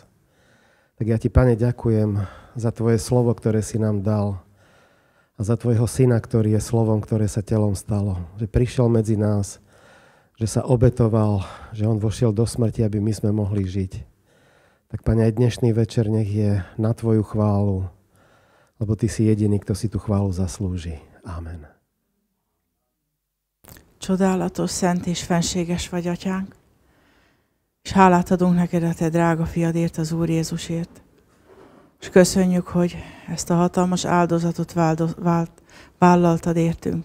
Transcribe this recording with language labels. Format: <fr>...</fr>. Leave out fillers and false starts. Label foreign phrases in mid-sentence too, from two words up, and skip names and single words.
<sk>Tak ja Ti, Pane, ďakujem za Tvoje slovo, ktoré si nám dal a za Tvojho Syna, ktorý je slovom, ktoré sa telom stalo. Že prišiel medzi nás, že sa obetoval, že on vošiel do smrti, aby my sme mohli žiť. Tak, Pane, aj dnešný večer nech je na Tvoju chválu, lebo Ty si jediný, kto si tú chválu zaslúži. Amen.</sk> <hu>Csodálatos, szent és fenséges vagy, Atyánk, és hálát adunk neked a Te drága fiadért, az Úr Jézusért. És köszönjük, hogy ezt a hatalmas áldozatot vállaltad értünk.</hu>